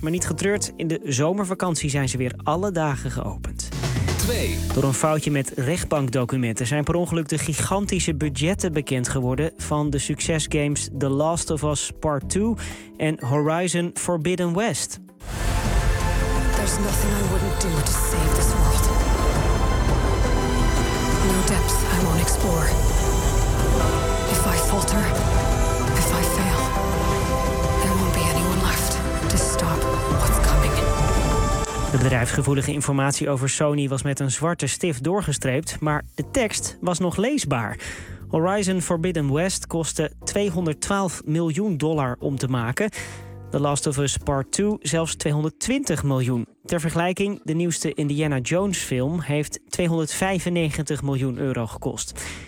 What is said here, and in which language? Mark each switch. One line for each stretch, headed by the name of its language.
Dutch: Maar niet getreurd, in de zomervakantie zijn ze weer alle dagen geopend. 2. Door een foutje met rechtbankdocumenten zijn per ongeluk de gigantische budgetten bekend geworden van de succesgames The Last of Us Part 2 en Horizon Forbidden West.
English: There's nothing I wouldn't do to save this world. No depths I won't explore. If I falter, if I fail, there won't be anyone left to stop what's coming.
Dutch: De bedrijfsgevoelige informatie over Sony was met een zwarte stift doorgestreept, maar de tekst was nog leesbaar. Horizon Forbidden West kostte $212 miljoen om te maken. The Last of Us Part 2 zelfs $220 miljoen. Ter vergelijking, de nieuwste Indiana Jones film heeft €295 miljoen gekost.